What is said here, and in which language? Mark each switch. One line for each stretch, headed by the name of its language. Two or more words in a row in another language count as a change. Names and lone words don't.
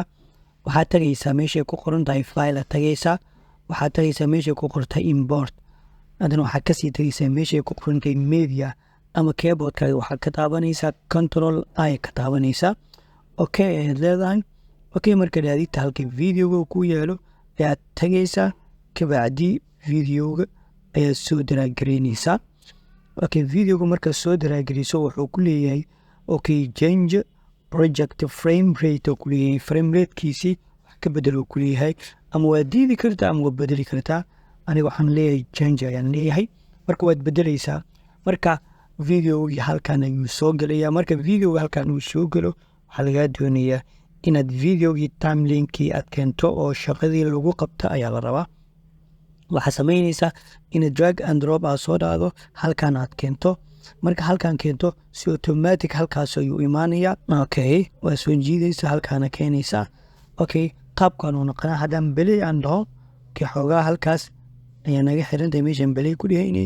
Somali: Waxaad tagaysaa meeshay ku qoran tahay file, tagaysaa waxaad tagaysaa meeshay ku qortay import, adana waxaad kasii tagaysaa meeshay ku qoran tahay media ama keyboardkaaga waxaad ka taabanaysaa
English: control I
Somali: ka taabanaysaa ayaad leedahay. Marka raadinta halka videoga ku yaalo ayaad tagaysaa, kabacdi videoga ayaad soo daraagareynaysaa. Videoga markaad soo daraagariso wuxuu ku leeyahay
English: change project frame rate
Somali: ku leeyahay,
English: frame rate
Somali: kiisi wax ka bedelo ku leeyahay, ama waa diidi kartaa ama waa bedeli kartaa. aniga waxaan leeyahay change ayaan leeyahay. Marka waad bedelaysaa. Marka videoga halkan ayuu soo galayaa. Marka videoga halkan uu soo galo waxaa lagaa doonayaa inaad videogii timelinekii aad keento oo shaqadii lagu qabta ayaa la rabaa. waxaa samaynaysaa inaad
English: drag and drop
Somali: aad soo dhacdo halkan aad keento. marka halkan keento si automatic halkaas ayuu imaanayaa. waa soo jiidaysaa halkaana keenaysaa. qaabkan uu noqonaa. haddaan belay aan dhaho xoogaa halkaas ayaa naga xirantahay meeshaan belay ku dhahaynay.